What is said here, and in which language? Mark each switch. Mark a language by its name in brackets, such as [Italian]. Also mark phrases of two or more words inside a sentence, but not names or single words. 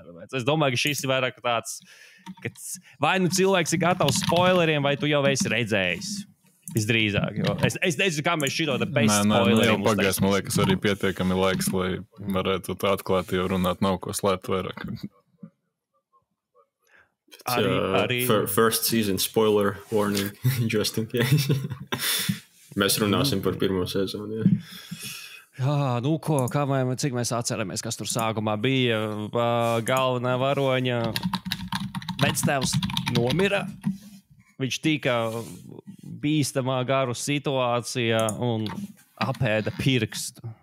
[Latvian] Es domāju, ka šis ir vairāk tāds, ka vai nu cilvēks ir gatavs spoileriem, vai tu jau esi redzējis. Visdrīzāk, jo es nezinu, kā mēs šito te bez spoileriem jau pagājis, man liekas, arī pietiekami laiks, lai varētu tā atklāt, jo runāt nav ko slēpt vairāk. Arī... [English] First season spoiler warning, just in case. [Latvian] Mēs runāsim par pirmo sezonu, jā. Jā, nu ko, cik mēs atceramies, kas tur sākumā bija. Galvenā varoņa vectēvs nomira. Viņš tika bīstamā garu situācijā un apēda pirkstu.